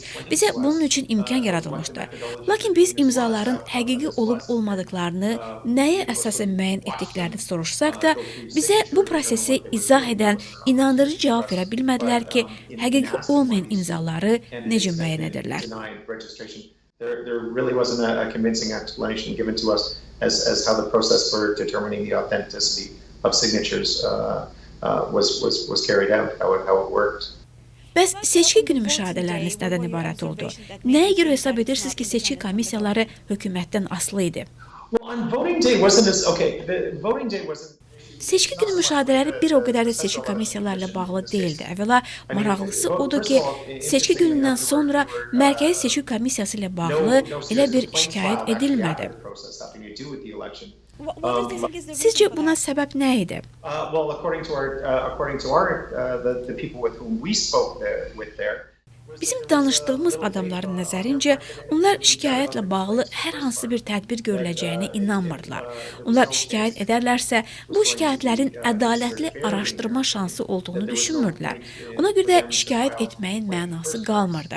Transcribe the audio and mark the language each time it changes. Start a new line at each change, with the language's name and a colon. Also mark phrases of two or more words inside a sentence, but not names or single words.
Azerbaijani: Bizə bunun üçün imkan yaradılmışdı. Lakin biz imzaların həqiqi olub-olmadıqlarını, nəyə əsasən müəyyən etdiklərini soruşsaq da, bizə bu prosesi izah edən, inandırıcı cavab verə bilmədilər ki, həqiqi olmayan imzaları necə müəyyən edirlər.
English: There really wasn't a convincing explanation given to us as how the process for determining the authenticity of signatures was carried out, how it worked.
Azerbaijani: Bəs seçki günü müşahidələriniz nədən ibarət oldu? Nəyə görə hesab edirsiniz ki, seçki komissiyaları hökumətdən asılı idi?
English: Well, on voting day the voting day wasn't.
Azerbaijani: Seçki günü müşahidələri bir o qədər də seçki komissiyalarla bağlı deyildi. Əvvəla maraqlısı odur ki, seçki günündən sonra Mərkəzi Seçki Komissiyası ilə bağlı elə bir şikayət edilmədi. Sizcə buna səbəb nə idi?
English: Well, according to the people with whom we spoke with there.
Azerbaijani: Bizim danışdığımız adamların nəzərincə, onlar şikayətlə bağlı hər hansı bir tədbir görüləcəyinə inanmırdılar. Onlar şikayət edərlərsə, bu şikayətlərin ədalətli araşdırma şansı olduğunu düşünmürdülər. Ona görə də şikayət etməyin mənası qalmırdı.